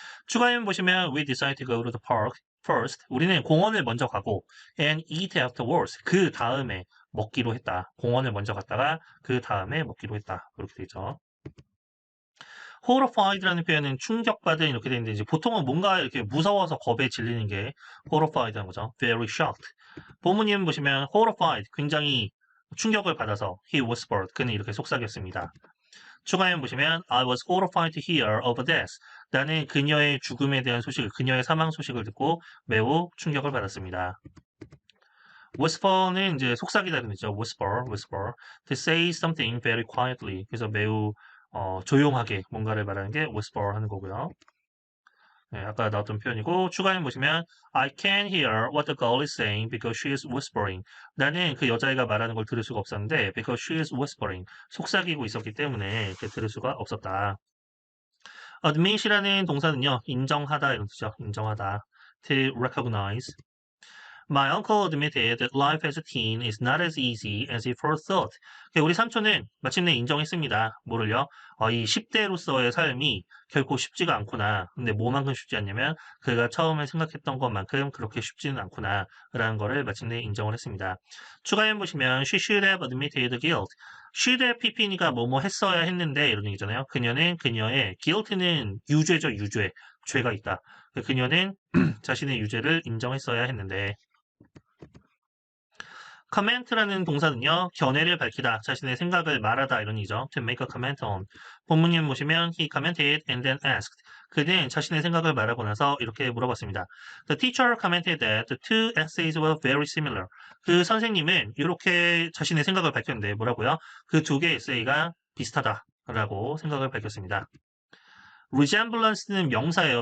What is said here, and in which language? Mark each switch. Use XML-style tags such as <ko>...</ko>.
<ko>추가해면 보시면</ko> <en>we decided to go to the park first.</en> <ko>우리는 공원을 먼저 가고</ko> <en>and eat afterwards.</en> <ko>그 다음에 먹기로 했다. 공원을 먼저 갔다가 그 다음에 먹기로 했다. 그렇게 되죠. horrified라는 표현은 충격받은 이렇게 되는데 이제 보통은 뭔가 이렇게 무서워서 겁에 질리는 게 horrified라는 거죠.</ko> <en>very shocked.</en> <ko>본문님 보시면 horrified 굉장히 충격을 받아서</ko> <en>he whispered</en> <ko>그는 이렇게 속삭였습니다. 추가해 보시면</ko> <en>I was horrified to hear of death.</en> <ko>나는 그녀의 죽음에 대한 소식을 그녀의 사망 소식을 듣고 매우 충격을 받았습니다. whisper는 이제 속삭이다는 뜻이죠.</ko> <en>whisper. To say something very quietly.</en> <ko>그래서 매우 조용하게 뭔가를 말하는 게 whisper 하는 거고요. 네, 아까 나왔던 표현이고 추가해 보시면</ko> <en>I can't hear what the girl is saying because she is whispering.</en> <ko>나는 그 여자애가 말하는 걸 들을 수가 없었는데</ko> <en>because she is whispering.</en> <ko>속삭이고 있었기 때문에 들을 수가 없었다. admit이라는 동사는요. 인정하다 이런 뜻이죠. 인정하다.</ko> <en>to recognize. My uncle admitted that life as a teen is not as easy as he first thought.</en> <ko>우리 삼촌은 마침내 인정했습니다. 뭐를요? 이 10대로서의 삶이 결코 쉽지가 않구나. 근데 뭐만큼 쉽지 않냐면 그가 처음에 생각했던 것만큼 그렇게 쉽지는 않구나. 라는 거를 마침내 인정을 했습니다. 추가해 보시면</ko> <en>she should have admitted guilt.</en> <ko>should have pp니까 뭐뭐 했어야 했는데 이런 얘기잖아요. 그녀는 그녀의 guilt는 유죄죠. 유죄. 죄가 있다. 그녀는 자신의 유죄를 인정했어야 했는데 comment라는 동사는요, 견해를 밝히다, 자신의 생각을 말하다 이런 얘기죠.</ko> <en>To make a comment on.</en> <ko>본문님 보시면</ko> <en>he commented and then asked.</en> <ko>그는 자신의 생각을 말하고 나서 이렇게 물어봤습니다.</ko> <en>The teacher commented that the two essays were very similar.</en> <ko>그 선생님은 이렇게 자신의 생각을 밝혔는데 뭐라고요? 그 두 개의 에세이가 비슷하다라고 생각을 밝혔습니다. resemblance는 명사예요.</ko>